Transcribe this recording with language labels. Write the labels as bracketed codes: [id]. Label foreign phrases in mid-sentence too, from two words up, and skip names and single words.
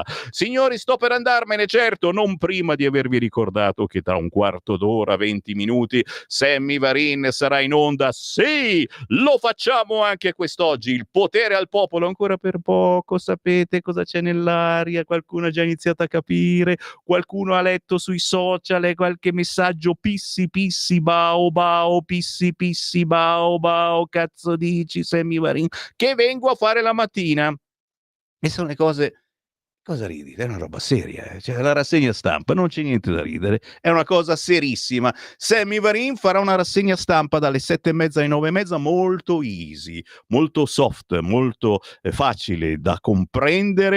[it] Signori, sto per andarmene, certo, non prima di avervi ricordato che tra un quarto d'ora, 20 minuti, Sammy Varin sarà in onda. Sì, lo facciamo anche quest'oggi. Il potere al popolo, ancora per poco, sapete cosa c'è nell'aria? Qualcuno ha già iniziato a capire? Qualcuno ha letto sui social qualche messaggio pissi pissi bao bao, pissi pissi bao bao, cazzo dici Sammy Varin? Che vengo a fare la mattina. E sono le cose. Cosa ridi? È una roba seria, cioè la rassegna stampa, non c'è niente da ridere, è una cosa serissima. Sammy Varin farà una rassegna stampa dalle 7:30 alle 9:30, molto easy, molto soft, molto facile da comprendere.